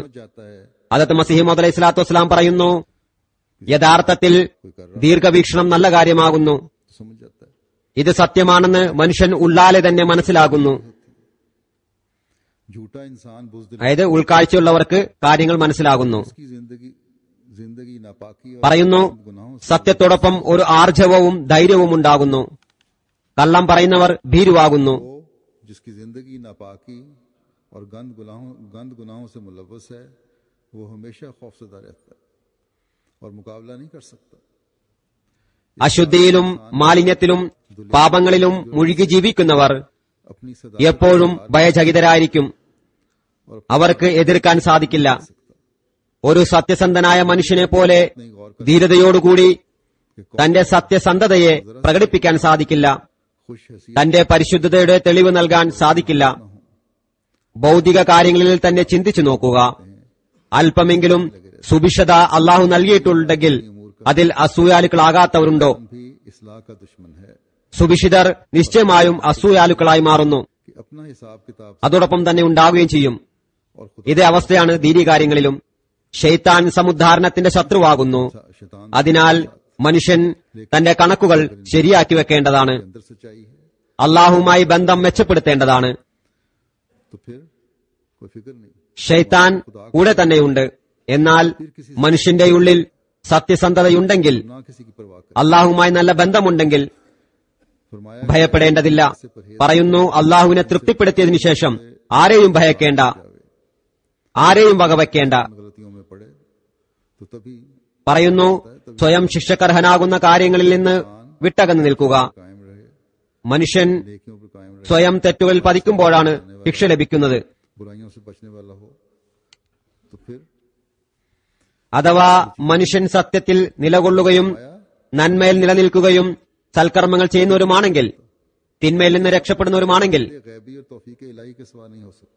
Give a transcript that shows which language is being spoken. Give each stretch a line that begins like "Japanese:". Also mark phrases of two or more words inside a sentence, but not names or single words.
Urdu: سمجھ جاتا ہے
Malayalam: ഹദ്റത്ത് മസീഹ് മൗഊദ്
Arabic: عليه الصلاة والسلام
Malayalam: പറയുന്നു, യഥാർത്ഥത്തിൽ ദീർഘവീക്ഷണം നല്ല കാര്യമാകുന്നു.
Urdu: تو سمجھ جاتا ہے.
Malayalam: ഇത് സത്യമാണെന്ന് മനുഷ്യൻ ഉള്ളാലെ തന്നെ മനസ്സിലാകുന്നു.
Urdu: جھوٹا انسان بزدل
Malayalam: അതായത് ഉൾക്കാഴ്ചയുള്ളവർക്ക് കാര്യങ്ങൾ മനസ്സിലാകുന്നു.
Urdu: کی زندگی ناپاکی اور
Malayalam: പറയുന്നു,
Urdu: گناہوں سے
Malayalam: സത്യത്തോടൊപ്പം ഒരു ആർജവവും ധൈര്യവും ഉണ്ടാകുന്നു. കള്ളം പറയുന്നവർ ഭീരുവാകുന്നു.
Urdu: وہ جس کی زندگی ناپاکی اور گند گناہوں سے ملوث ہے، وہ ہمیشہ خوفزدہ رہتا ہے اور مقابلہ نہیں کر سکتا.
Malayalam: അശുദ്ധിയിലും മാലിന്യത്തിലും പാപങ്ങളിലും മുഴുകി ജീവിക്കുന്നവർ
Urdu: اپنی سدا
Malayalam: എപ്പോഴും ഭയചകിതരായിരിക്കും. അവർക്ക് എതിർക്കാൻ സാധിക്കില്ല. ഒരു സത്യസന്ധനായ മനുഷ്യനെ പോലെ ധീരതയോടുകൂടി തന്റെ സത്യസന്ധതയെ പ്രകടിപ്പിക്കാൻ സാധിക്കില്ല.
Urdu: خوش حسین
Malayalam: തന്റെ പരിശുദ്ധതയുടെ തെളിവ് നൽകാൻ സാധിക്കില്ല. ഭൗതിക കാര്യങ്ങളിൽ തന്നെ ചിന്തിച്ചു നോക്കുക. അല്പമെങ്കിലും സുഭിക്ഷത അള്ളാഹു നൽകിയിട്ടുണ്ടെങ്കിൽ അതിൽ അസൂയാലുക്കളാകാത്തവരുണ്ടോ?
Urdu: بھی اصلاح کا دشمن ہے
Malayalam: സുഭിക്ഷിതർ നിശ്ചയമായും അസൂയാലുക്കളായി മാറുന്നു.
Urdu: کہ اپنا حساب کتاب
Malayalam: അതോടൊപ്പം തന്നെ ഉണ്ടാവുകയും ചെയ്യും.
Urdu: اور خدا
Malayalam: ഇതേ അവസ്ഥയാണ് ദീനി കാര്യങ്ങളിലും. ഷെയ്ത്താൻ സമുദ്ധാരണത്തിന്റെ ശത്രുവാകുന്നു.
Urdu: शैतान
Malayalam: അതിനാൽ മനുഷ്യൻ തന്റെ കണക്കുകൾ ശരിയാക്കി വെക്കേണ്ടതാണ്.
Urdu: کے اندر سچائی ہے,
Malayalam: അള്ളാഹുമായി ബന്ധം മെച്ചപ്പെടുത്തേണ്ടതാണ്.
Urdu: تو پھر کوئی فکر نہیں.
Malayalam: ഷെയ്ത്താൻ കൂടെ തന്നെയുണ്ട്. എന്നാൽ മനുഷ്യന്റെ ഉള്ളിൽ സത്യസന്ധതയുണ്ടെങ്കിൽ,
Urdu: نہ کسی کی پرواہ کر.
Malayalam: അള്ളാഹുമായി നല്ല ബന്ധമുണ്ടെങ്കിൽ
Urdu: फरमाया
Malayalam: ഭയപ്പെടേണ്ടതില്ല. പറയുന്നു, അള്ളാഹുവിനെ തൃപ്തിപ്പെടുത്തിയതിനു ശേഷം ആരെയും ഭയക്കേണ്ട, ആരെയും വകവയ്ക്കേണ്ട.
Urdu: غلطیوں میں پڑے تو تبھی
Malayalam: പറയുന്നു, സ്വയം ശിക്ഷക്കർഹനാകുന്ന കാര്യങ്ങളിൽ നിന്ന് വിട്ടകന്നു നിൽക്കുക.
Urdu: قائم رہے,
Malayalam: മനുഷ്യൻ
Urdu: نیکیوں پر قائم رہے,
Malayalam: സ്വയം തെറ്റുകളിൽ പതിക്കുമ്പോഴാണ് ശിക്ഷ ലഭിക്കുന്നത്.
Urdu: برائیوں سے بچنے والا ہو، تو پھر
Malayalam: അഥവാ മനുഷ്യൻ സത്യത്തിൽ നിലകൊള്ളുകയും നന്മയിൽ നിലനിൽക്കുകയും സൽക്കർമ്മങ്ങൾ ചെയ്യുന്നവരുമാണെങ്കിൽ, തിന്മയിൽ നിന്ന് രക്ഷപ്പെടുന്നവരുമാണെങ്കിൽ
Urdu: یہ غیبی اور توفیق الٰہی کے سوا نہیں ہو سکتا.